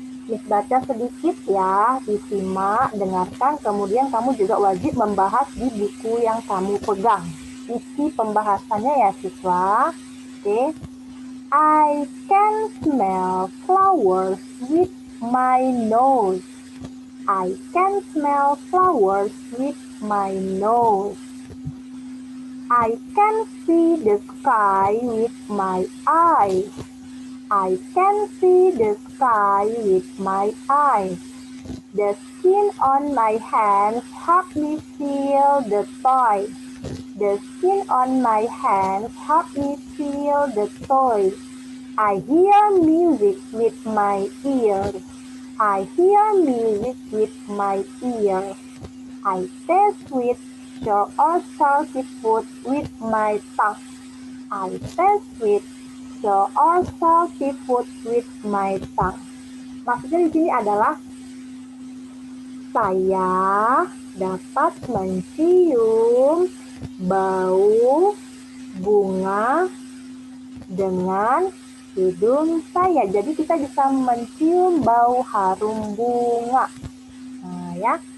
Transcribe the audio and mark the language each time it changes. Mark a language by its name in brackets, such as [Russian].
[Indonesian] Miss baca sedikit ya, disimak, dengarkan, kemudian kamu juga wajib membahas di buku yang kamu pegang. Isi pembahasannya ya siswa. Oke. [English] I can smell flowers with my nose. I can smell flowers with my nose. I can see the sky with my eyes. I can see the sky with my eyes. The skin on my hands help me feel the toy. The skin on my hands help me feel the toy. I hear music with my ears. I hear music with my ears. I taste sweet or salty food with my tongue. I taste sweet or salty food with my tongue. [Indonesian] Maksudnya di sini adalah saya dapat mencium bau bunga dengan hidung saya. Jadi kita bisa mencium bau harum bunga. Nah, ya.